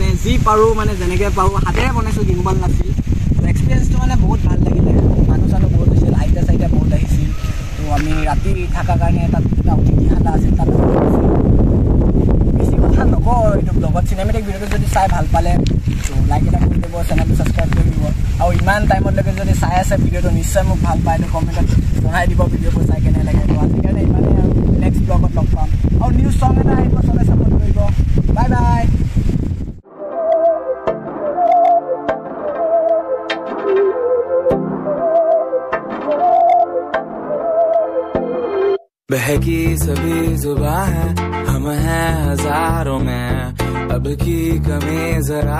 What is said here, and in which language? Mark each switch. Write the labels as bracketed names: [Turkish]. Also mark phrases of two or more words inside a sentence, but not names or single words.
[Assamese] যি পাৰোঁ মানে যেনেকৈ পাৰোঁ হাতেৰে বনাইছোঁ গিম্বল নাছিল এক্সপিৰিয়েঞ্চটো মানে বহুত ভাল লাগিলে মানুহ চানুহ বহুত হৈছিল আইতা চাইতা বহুত আহিছিল ত' আমি ৰাতি থকাৰ কাৰণে তাত এটা অতিথিশালা আছিল তাত বেছি কথা নকওঁ এইটো ব্লগত চিনেমেটিক ভিডিঅ'টো যদি চাই ভাল পালে ত' লাইক এটা কৰি দিব চেনেলটো ছাবস্ক্ৰাইব কৰি দিব আৰু ইমান টাইমলৈকে যদি চাই আছে ভিডিঅ'টো নিশ্চয় মোক ভাল পায় তো কমেণ্টত জনাই দিব ভিডিঅ'বোৰ চাই কেনে লাগে তো আজিৰ কাৰণে ইমানেই আৰু নেক্সট ব্লগত লগ পাম আৰু নিউজ চং এটা আহিব চবে ছাপোৰ্ট কৰিব [English] bye bye [Hindi] बहकी सभी जुबां है हम हैं हजारों में अब की कमी जरा